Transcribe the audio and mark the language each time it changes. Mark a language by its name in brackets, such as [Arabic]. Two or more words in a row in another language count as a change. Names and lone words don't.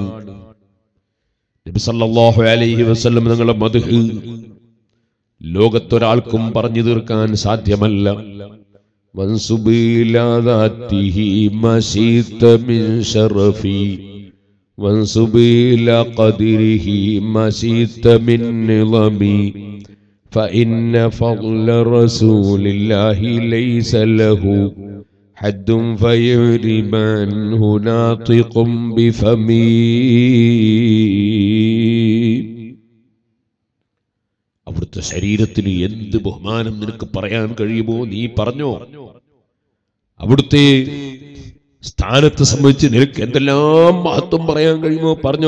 [Malayalam] നബി [Arabic] صلى الله عليه وسلم [Malayalam] തങ്ങളുടെ മദ്ഹ് ലോകത്തൊരാൾക്കും പറഞ്ഞു തീർക്കാൻ സാധ്യമല്ല. [Arabic] وانسب إلى ذاته ما شئت من شرف وانسب إلى قدره ما شئت من عظم فإن فضل رسول الله ليس له حد فيعرب عنه ناطق بفمي. [Malayalam] അവിടുത്തെ ശരീരത്തിന് എന്ത് ബഹുമാനം നിനക്ക് പറയാൻ കഴിയുമോ നീ പറഞ്ഞോ. അവിടുത്തെ സ്ഥാനത്തെ സംബന്ധിച്ച് നിനക്ക് എന്തെല്ലാം മഹത്വം പറയാൻ കഴിയുമോ പറഞ്ഞോ.